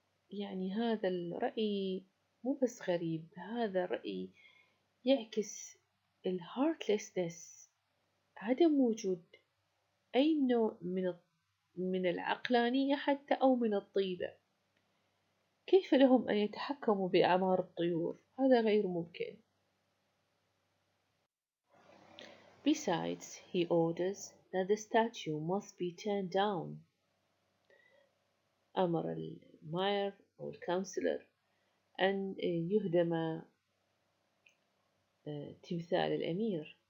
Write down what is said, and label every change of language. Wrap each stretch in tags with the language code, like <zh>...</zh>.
<ar>يعني هذا الرأي مو بس غريب، هذا الرأي يعكس الهارتلسنس، عدم وجود أي نوع من العقلانية حتى أو من الطيبة. كيف لهم أن يتحكموا بأعمار الطيور؟ هذا غير ممكن.</ar> <en>Besides, he orders that the statue must be turned down.</en> <ar>أمر الماير أو الكونسلر أن يهدم تمثال الأمير.</ar>